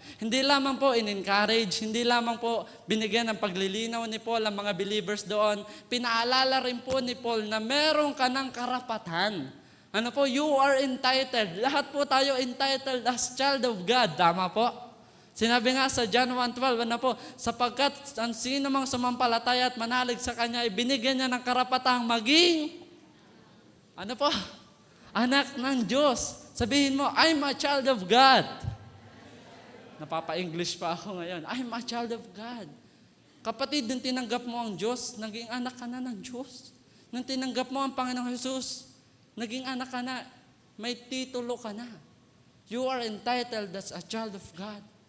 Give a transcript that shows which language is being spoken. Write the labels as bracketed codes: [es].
[tl] Hindi lamang po in-encourage, hindi lamang po binigyan ng paglilinaw ni Paul ang mga believers doon, pinaalala rin po ni Paul na meron ka ng karapatan. Ano po, [en] you are entitled. [tl] Lahat po tayo entitled [en] as child of God. [tl] Tama po? Sinabi nga sa John 1:12, ano po, sapagkat ang sino mang sumampalataya at manalig sa Kanya, ibinigyan niya ng karapatang maging, ano po, anak ng Diyos. Sabihin mo, [en] I'm a child of God. [tl] Napapa-English pa ako ngayon. [en] I'm a child of God. [tl] Kapatid, nung tinanggap mo ang Diyos, naging anak ka na ng Diyos. Nung tinanggap mo ang Panginoong Jesus, naging anak ka na, may titulo ka na. [en] You are entitled as a child of God.